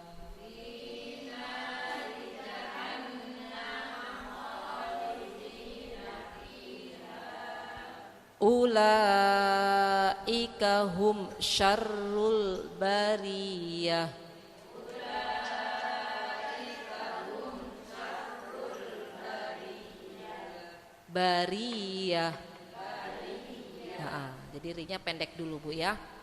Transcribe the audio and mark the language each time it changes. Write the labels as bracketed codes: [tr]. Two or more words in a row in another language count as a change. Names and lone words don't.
[ar] أولئك هم شر البرية. Bariyah. [bjn] Nah, jadi rinya pendek dulu Bu ya.